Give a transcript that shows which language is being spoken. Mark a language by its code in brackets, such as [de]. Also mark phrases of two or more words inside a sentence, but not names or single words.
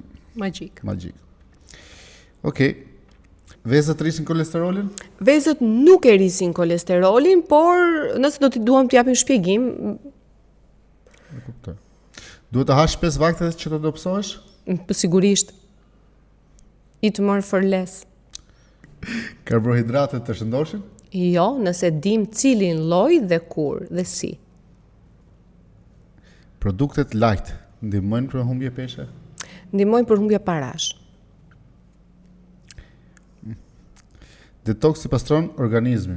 [sq] Magjik. Okej. Vezët rrisin kolesterolin? Vezët nuk e rrisin kolesterolin, por nëse do t'i duam të japim shpjegim, E kuptoj. Duhet të hash 5 vakte që të dobësohesh? [en] sigurisht eat more for less. [sq] Karbohidratet të shëndoshin? Jo, nëse dim cilin lloj dhe kur dhe si. Produktet light ndihmojnë për humbje peshe? Ndihmojnë për humbje parash. Detox i pastron organizmin.